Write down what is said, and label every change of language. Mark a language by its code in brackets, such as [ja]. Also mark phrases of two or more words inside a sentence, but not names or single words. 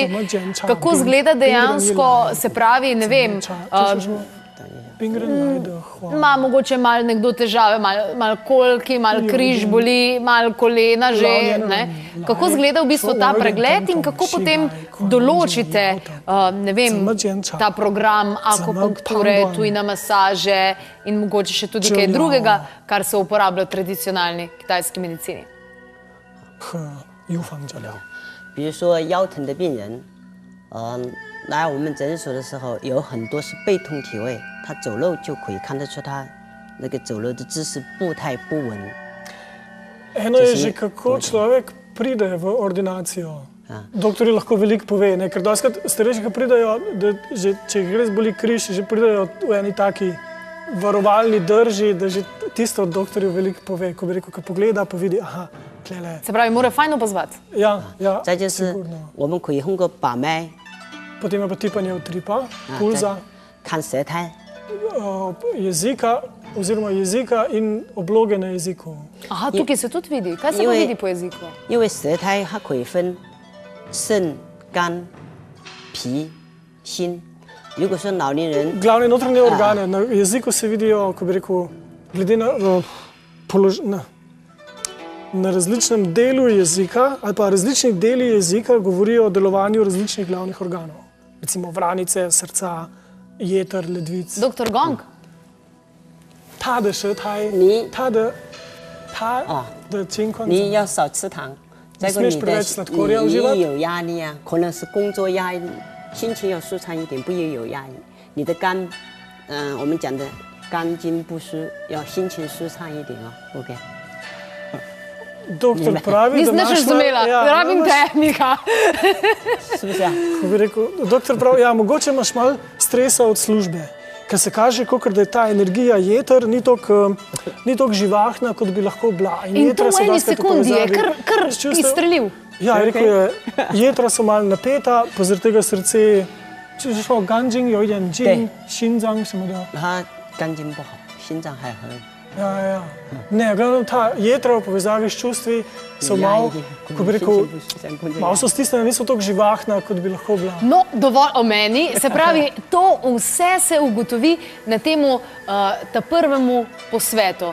[sl] Kako izgleda dejansko, se pravi, ne vem, ima mogoče malo nekdo težave, malo kolki, malo križ boli, malo kolena že, ne? Kako izgleda v bistvu ta pregled in kako potem določite, ne vem, ta program akupunkture, tujne masaže in mogoče še tudi kaj drugega, kar se uporablja v tradicionalni kitajski medicini? [zh] 比如说腰疼的病人，来我们诊所的时候，有很多是背痛体位，他走路就可以看得出他那个走路的姿势步态不稳。 [sl] Eno je že, kako človek pride v ordinacijo. Doktorji lahko veliko pove, ne? Ker doskrat starejši, ki pridejo, da že, če jih res boli križ, že pridejo v eni taki varovalni drži, da že tisto od doktorjev veliko pove. Ko bi rekel, ko pogleda, pa vidi, aha, tlele. Se pravi, mora fajn opazovati. Ja, [zh] 再就是我们可以通过把脉， [sl] potem je pa tipanje utripa, pulza, [zh] 看舌苔， [sl] jezika oziroma jezika in obloge na jeziku. Aha, tukaj se tudi vidi. Kaj se pa vidi po jeziku? [zh] 因为舌苔它可以分肾、肝、脾、心。如果说老年人 [sl] Glavne notranje organe na jeziku se vidijo, ko bi rekel, glede na različnem delu jezika ali pa različni deli jezika govorijo o delovanju različnih glavnih organov. Recimo vranice, srca, jeter, ledvic. Dr. Gong? [zh] 他的舌苔，他的情况。你要少吃糖，再个你有压力啊，可能是工作压力，心情要舒畅一点，不要有压力。你的肝，我们讲的肝经不舒，要心情舒畅一点哦。OK。 [sl] Doktor pravi, da imaš... Nisem razumela, rabim tehnika. Ko bi rekel, doktor pravi, ja, mogoče imaš malo stresa od službe, ker se kaže, kakor da je ta energija jeter ni toliko živahna, kot bi lahko bila. In to v eni sekundi je kar izstrelil. Ja, rekel je, jetra so malo napeta, pa zaradi tega srce, če že šlo ganjing, jo idem jing, šinzang se mu da. [zh] 他肝经不好，心脏还很。 [sl] Ja. Ne, glavno ta jetra v povezavi s čustvi so malo, ko bi rekel, malo so stisnjena, niso toliko živahna, kot bi lahko bila. No, dovolj o meni. Se pravi, to vse se ugotovi na temu ta prvemu posvetu.